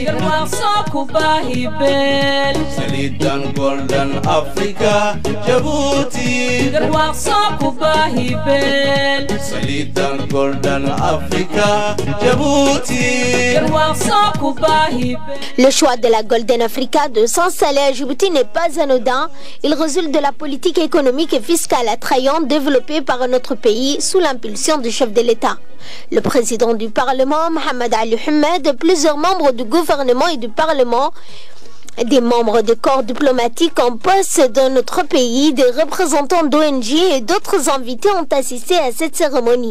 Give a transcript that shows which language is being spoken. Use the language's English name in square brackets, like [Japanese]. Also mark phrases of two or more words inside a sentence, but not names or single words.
[Somali] garwaaqso ku baahi beel saliidan golden Africa Djibouti garwaaqso ku baahi beel saliidan golden Africa Djibouti garwaaqso ku baahi beel. [French] Le choix de la Golden Africa de s'installer à Djibouti n'est pas anodin. Il résulte de la politique économique et fiscale attrayante développée par notre pays sous l'impulsion du chef de l'État. Le président du Parlement, Mohamed Ali Hamed, plusieurs membres du gouvernement et du Parlement, des membres des corps diplomatiques en poste dans notre pays, des représentants d'ONG et d'autres invités ont assisté à cette cérémonie.